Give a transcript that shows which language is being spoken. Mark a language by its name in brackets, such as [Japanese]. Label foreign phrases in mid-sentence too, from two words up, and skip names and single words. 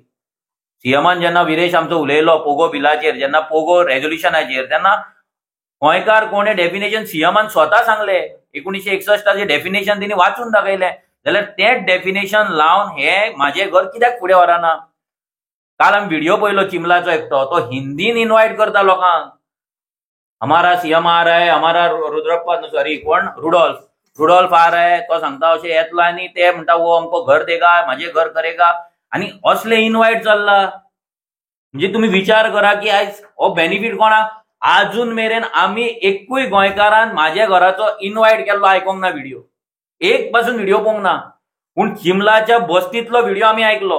[Konkani] सीएमान जेन्ना विरेश आमचो उलयलो पोगो बिलाचेर, जेन्ना पोगो रेझोल्युशनाचेर, तेन्ना गोंयकार कोणे डेफिनेशन सीएमान स्वता सांगले. 1961 डेफिनेशन तिणी वाचून दाखयलें. जाल्यार तें डेफिनेशन लावन हे म्हाजें घर कित्याक फुडें व्हराना? काल आमी व्हिडिओ पळयलो चिमलाचो एकटो, तो हिंदीन इन्वायट करता लोकांक. [Hindi] हमारा सीएम आ रहा है, हमारा रुद्रप्पा सॉरी कोण रुडॉल्फ आ रहा है, [Konkani] तो सांगता अशें येतलो आनी ते म्हणटा [Hindi] वो हमको घर देगा, म्हाजे घर करेगा. [Konkani] आनी असले इन्वायट चल्ला. म्हणजे तुम्ही विचार करा की आयज हो बेनिफीट कोणाक? आजून मेरेन आमी एकूय गोंयकारान म्हाज्या घराचो इन्वायट केल्लो आयकोंक ना व्हिडिओ. एक पासून व्हिडिओ पळोवंक ना. पूण चिमलाच्या बस्तीतलो व्हिडिओ आमी आयकलो.